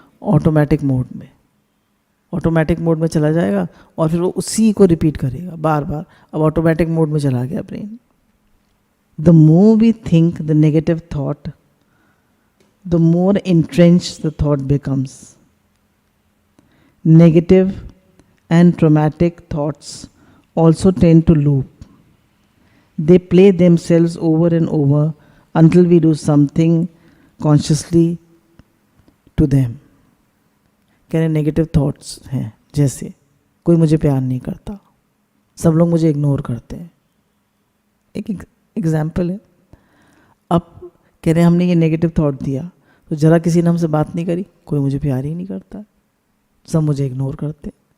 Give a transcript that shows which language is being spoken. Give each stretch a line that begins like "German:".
Hindi: Automatic mode में। Automatic mode में चला जाएगा और फिर वो उसी को रिपीट करेगा बार बार। अब ऑटोमेटिक मोड में चला गया brain.
English: The more we think the negative thought, the more entrenched the thought becomes. Negative and traumatic thoughts also tend to loop. They play themselves over and over until we do something consciously to them.
Hindi: कह रहे negative thoughts हैं, जैसे कोई मुझे प्यार नहीं करता, सब लोग मुझे इग्नोर करते हैं। एक एग्जाम्पल है। अब कह रहे हमने ये नेगेटिव थॉट दिया तो ज़रा किसी ने हमसे बात नहीं करी, कोई मुझे प्यार ही नहीं करता, सब मुझे इग्नोर करते।